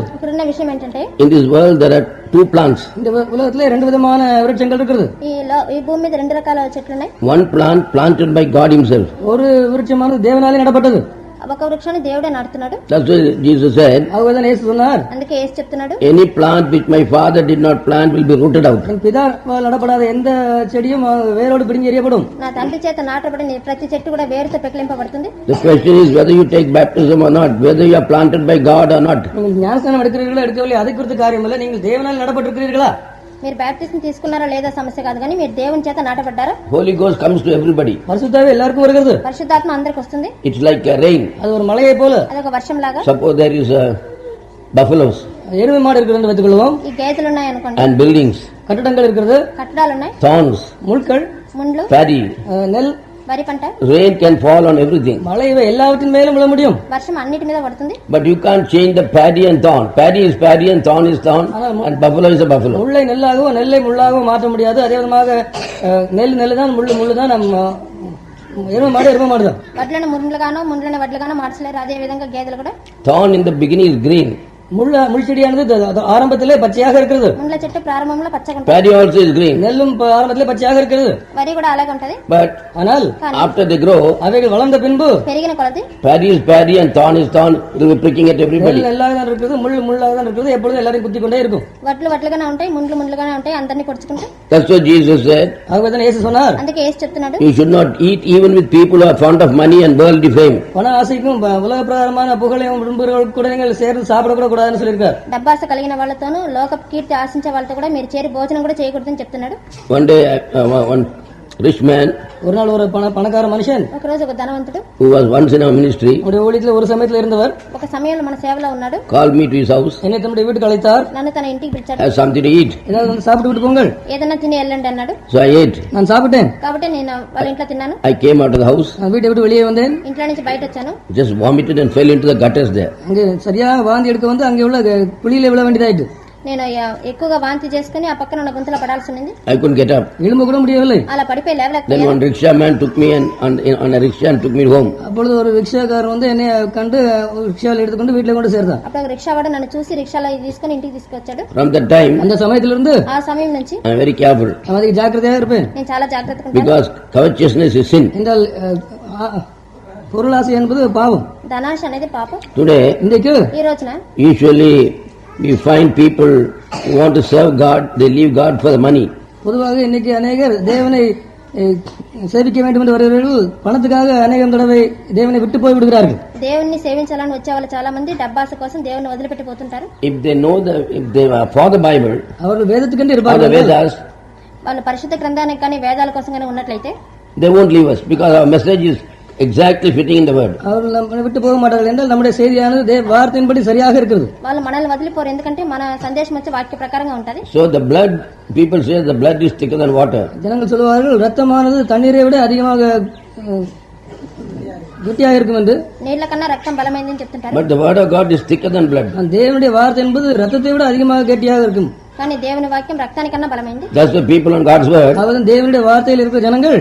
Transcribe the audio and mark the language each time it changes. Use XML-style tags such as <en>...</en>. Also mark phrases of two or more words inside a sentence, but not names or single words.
<te>ఇక్కడున్న విషయం ఏంటంటే</te> <en>in this world there are 2 plants.</en> <ta>இந்த உலகத்திலே 2 விதமான விருட்சங்கள் இருக்கிறது.</ta> <te>ఈ భూమి మీద 2 రకాల చెట్లు ఉన్నాయి.</te> <en>One plant planted by God himself.</en> <ta>ஒரு விருட்சமானது தேவனாலே நடப்பட்டது.</ta> <te>ఒక వృక్షాన్ని దేవుడే నాటుతున్నాడు.</te> <en>That's why Jesus said,</en> <ta>அதுதான் இயேசு சொன்னார்,</ta> <te>అందుకే యేసు చెప్తున్నాడు,</te> <en>any plant which my father did not plant will be rooted out.</en> <ta>என் பிதாவால் நடப்படாத எந்த செடியும் வேரோடு பிடுங்கி எறியப்படும்.</ta> <te>నా తండ్రి చేత నాటబడిన ప్రతి చెట్టు కూడా వేరుతో పెకిలింపబడుతుంది.</te> <en>The question is whether you take baptism or not, whether you are planted by God or not.</en> <ta>நீங்கள் ஞானஸ்நானம் எடுக்கிறீர்களா எடுக்கவில்லை அதை குறித்து காரியம் இல்லை, நீங்கள் தேவனால் நடப்பட்டிருக்கிறீர்களா.</ta> <te>మీరు బాప్టిజం తీసుకున్నారా లేదా సమస్య కాదు, కానీ మీరు దేవుని చేత నాటబడ్డారా.</te> <en>Holy Ghost comes to everybody.</en> <ta>பரிசுத்தாவி எல்லாருக்கும் வருகிறது.</ta> <te>పరిశుద్ధాత్మ అందరికి వస్తుంది.</te> <en>It's like a rain.</en> <ta>அது ஒரு மலையை போல.</ta> <te>అదొక వర్షం లాగా.</te> <en>Suppose there is buffaloes</en> <ta>எருமை மாடு இருக்கிறது வைத்துக்கொள்வோம்.</ta> <te>ఈ గేదెలు ఉన్నాయి అనుకోండి.</te> <en>and buildings,</en> <ta>கட்டடங்கள் இருக்கிறது,</ta> <te>కట్టడాలు ఉన్నాయి,</te> <en>thorns,</en> <ta>முட்கள்,</ta> <te>ముండ్లు,</te> <en>paddy.</en> <ta>நெல்,</ta> <te>వరి పంట,</te> <en>Rain can fall on everything.</en> <ta>மழை இவை எல்லாவற்றின் மேலும் விழ முடியும்.</ta> <te>వర్షం అన్నిటి మీద పడుతుంది.</te> <en>But you can't change the paddy and thorn. Paddy is paddy and thorn is thorn and buffalo is a buffalo.</en> <ta>முள்ளை நெல்லாகவோ நெல்லை முள்ளாகவோ மாற்ற முடியாது. அதே விதமாக நெல் தான், முள்ளு தான், நம்ம எருமை மாடு தான்.</ta> <te>వడ్లను ముండ్లుగానో ముండ్లను వడ్లుగానో మార్చలేరు. అదే విధంగా గేదెలు కూడా.</te> <en>Thorn in the beginning is green.</en> <ta>முள் செடியானது ஆரம்பத்திலே பச்சையாக இருக்கிறது.</ta> <te>ముండ్ల చెట్టు ప్రారంభంలో పచ్చగా ఉంటుంది,</te> <en>Paddy also is green.</en> <ta>நெல்லும் ஆரம்பத்திலே பச்சையாக இருக்கிறது.</ta> <te>వరి కూడా అలాగే ఉంటది.</te> <en>But</en> <ta>ஆனால்</ta> <en>after they grow,</en> <ta>அவைகள் வளர்ந்த பின்பு</ta> <te>పెరిగిన కొలది</te> <en>paddy is paddy and thorn is thorn. It will be pricking at everybody.</en> <ta>நெல் நெல்லாக தான் இருக்கிறது, முள் முள்ளாக தான் இருக்கிறது, எப்பொழுதும் எல்லாரையும் குத்தி கொண்டே இருக்கும்.</ta> <te>వడ్లు వడ్లుగానే ఉంటాయి, ముండ్లు ముండ్లుగానే ఉంటాయి, అందరినీ పొడుచుకుంటాయి.</te> <en>That's what Jesus said.</en> <ta>ஆகவே தான் இயேசு சொன்னார்,</ta> <te>అందుకే ఏసు చెప్తున్నాడు,</te> <en>You should not eat even with people who are fond of money and worldly fame.</en> <ta>பண ஆசைக்கும் உலக பிரகாரமான புகழையும் விரும்புகிறவர்கள் கூட நீங்கள் சேர்ந்து சாப்பிட கூட கூடாதுன்னு சொல்லியிருக்கார்.</ta> <te>డబ్బాస కలిగిన వాళ్ళతోనూ లోక కీర్తి ఆశించే వాళ్ళతో కూడా మీరు చేరి భోజనం కూడా చేయకూడదని చెప్తున్నాడు.</te> <en>One day, one rich man</en> <ta>ஒரு நாள் ஒரு பணக்கார மனுஷன்</ta> <te>ఒక రోజు ఒక ధనవంతుడు</te> <en>who was once in our ministry</en> <ta>நம்முடைய ஊழியத்தில் ஒரு சமயத்தில் இருந்தவர்</ta> <te>ఒక సమయంలో మన సేవలో ఉన్నాడు.</te> <en>called me to his house,</en> <ta>என்னை தம்முடைய வீட்டுக்கு அழைத்தார்.</ta> <te>నన్ను తన ఇంటికి పిలిచాడు.</te> <en>have something to eat.</en> <ta>ஏதாவது வந்து சாப்பிட்டு விட்டு போங்கள்.</ta> <te>ఏదన్నా తిని వెళ్ళండి అన్నాడు.</te> <en>So I ate.</en> <ta>நான் சாப்பிட்டேன்.</ta> <te>కాబట్టి నేను వాళ్ళ ఇంట్లో తిన్నాను.</te> <en>I came out of the house,</en> <ta>நான் வீட்டை விட்டு வெளியே வந்தேன்.</ta> <te>ఇంట్లో నుంచి బయట వచ్చాను.</te> <en>just vomited and fell into the gutters there.</en> <ta>அங்கே சரியா வாந்தி எடுக்க வந்து அங்கே உள்ள குழியில விழ வேண்டியதாயிட்டு.</ta> <te>నేను ఎక్కువగా వాంతి చేసుకుని ఆ పక్కన ఉన్న గుంతలో పడాల్సి ఉంది.</te> <en>I couldn't get up.</en> <ta>எழும்ப கூட முடியவில்லை.</ta> <te>అలా పడిపోయి</te> <en>Then</en> <te>లేవలేకపోయాను.</te> <en>one rickshaw man took me and on a rickshaw and took me home.</en> <ta>அப்பொழுது ஒரு ரிக்ஷாக்காரர் வந்து என்னை கண்டு ரிக்ஷாவில் எடுத்துக்கொண்டு வீட்டில் கொண்டு சேர்த்தான்.</ta> <te>అప్పుడు ఒక రిక్షా వాడు నన్ను చూసి రిక్షాలో తీసుకుని ఇంటికి తీసుకొచ్చాడు.</te> <en>From that time,</en> <ta>அந்த சமயத்திலிருந்து</ta> <te>ఆ సమయం నుంచి</te> <en>I am very careful</en> <ta>நான் அதுக்கு ஜாக்கிரதையாக இருப்பேன்.</ta> <te>నేను చాలా జాగ్రత్తగా ఉంటాను.</te> <en>because covetousness is sin.</en> <ta>என்றால் பொருளாசை என்பது பாவம்.</ta> <te>ధనాశ అనేది పాపం.</te> <en>Today,</en> <ta>இன்றைக்கு</ta> <te>ఈ రోజున</te> <en>usually we find people who want to serve God, they leave God for the money.</en> <ta>பொதுவாக இன்னைக்கு அநேகர் தேவனை சேவிக்க வேண்டும் என்று வருகிறவர்கள் பணத்துக்காக அநேகம் தடவை தேவனை விட்டு போய் விடுகிறார்கள்.</ta> <te>దేవుణ్ణి సేవించాలని వచ్చే వాళ్ళు చాలా మంది డబ్బాస కోసం దేవుణ్ణి వదిలిపెట్టిపోతుంటారు.</te> <en>If they are for the Bible</en> <ta>அவர்கள் வேதத்துக்கென்று</ta> <en>or the</en> <ta>இருப்பார்கள்.</ta> <en>Vedas,</en> <te>వాళ్ళు పరిశుద్ధ గ్రంథానికి కానీ వేదాల కోసం కానీ ఉన్నట్లయితే</te> <en>they won't leave us because our message is exactly fitting in the word.</en> <ta>அவர்கள் நம்மை விட்டு போக மாட்டார்கள் என்றால் நம்முடைய செய்தியானது வார்த்தையின்படி சரியாக இருக்கிறது.</ta> <te>వాళ్ళు మనల్ని వదిలిపోరు, ఎందుకంటే మన సందేశం వచ్చి వాక్య ప్రకారంగా ఉంటది.</te> <en>So the blood, people say the blood is thicker than water.</en> <ta>ஜனங்கள் சொல்வார்கள் ரத்தமானது தண்ணீரை விட அதிகமாக கெட்டியாக இருக்கும் என்று.</ta> <te>నీళ్ల కన్నా రక్తం బలమైందని చెప్తుంటారు.</te> <en>But the word of God is thicker than blood.</en> <ta>தேவனுடைய வார்த்தை என்பது ரத்தத்தை விட அதிகமாக கெட்டியாக இருக்கும்.</ta> <te>కానీ దేవుని వాక్యం రక్తానికన్నా బలమైంది.</te> <en>That's the people on God's word,</en> <ta>அவர்கள் தேவனுடைய வார்த்தையில் இருக்கிற ஜனங்கள்</ta>